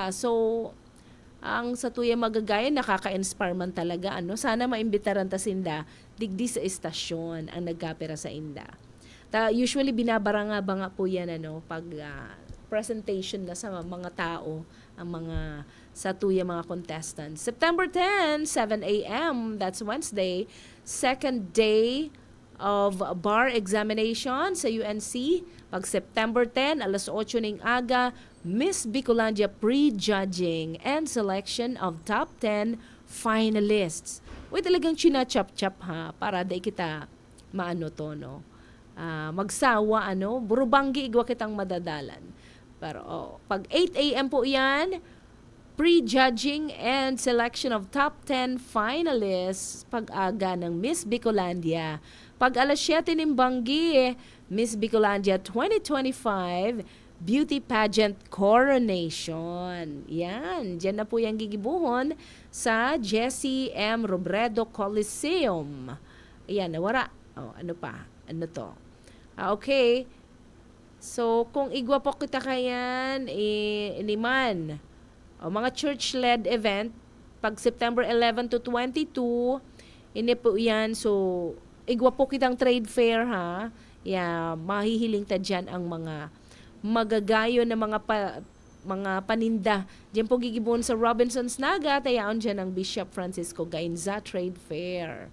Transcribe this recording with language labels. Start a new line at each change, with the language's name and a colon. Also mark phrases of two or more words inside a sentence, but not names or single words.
Bikol: So, ang sa tuya magagaya, nakaka-inspire man talaga. Ano? Sana maimbitaran ta sinda, digdi sa estasyon ang nagkapera sa inda. Usually, binabaranga-banga po yan, ano, pag presentation na sa mga tao, ang mga sa tuya mga contestants.
English: September 10, 7 a.m., that's Wednesday, second day of bar examination sa UNC.
Bikol: Pag September 10, alas 8 ng aga,
English: Miss Bicolandia pre-judging and selection of top 10 finalists.
Bikol: Uy, talagang china-chop-chop ha, para di kita maano to, no? Magsawa, ano? Burubanggi igwa kitang madadalan. Pero pag 8 a.m. po yan,
English: Pre-judging and selection of top 10 finalists
Bikol: pag-aga ng Miss Bicolandia. Pag alas 7 ng Banggi, Miss Bicolandia 2025 Beauty Pageant Coronation. Yan, dyan na po yung gigibuhon sa Jesse M. Robredo Coliseum. Ayan, nawara. Oh, ano pa? Ano to? Okay. So, kung igwa po kita kayan, iniman. O, mga church-led event, pag September 11 to 22, ini po yan. So, igwa po kitang
English: trade fair,
Bikol: ha? Yeah, mahihiling ta dyan ang mga magagayo na mga paninda. Diyan po gigibon sa Robinson's Naga, tayaon dyan ang Bishop Francisco Gainza Trade Fair.